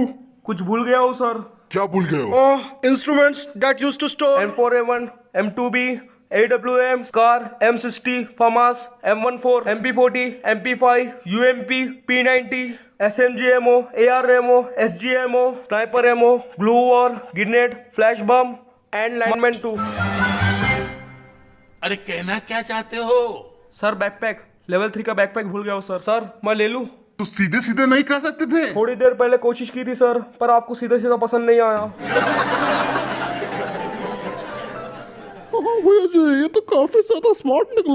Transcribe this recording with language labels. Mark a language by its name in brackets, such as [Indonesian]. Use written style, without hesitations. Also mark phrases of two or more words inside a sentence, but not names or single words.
[Hindi] कुछ भूल गया हूँ सर। क्या भूल गए हो? [English] instruments that used to store M4A1, M2B, AWM, SCAR, M60, FAMAS, M14, MP40, MP5, UMP, P90, SMG ammo, AR ammo, SG ammo, sniper ammo, glue war, grenade, flash bomb, and lineman 2. [Hindi] अरे कहना क्या चाहते हो? सर बैकपैक, लेवल 3 का बैकपैक भूल गया हूँ सर। सर मैं ले लूँ? तो सीधे सीधे नहीं कह सकते थे? थोड़ी देर पहले कोशिश की थी सर, पर आपको सीधा सीधा पसंद नहीं आया। भैया जी ये तो काफी ज्यादा स्मार्ट निकला।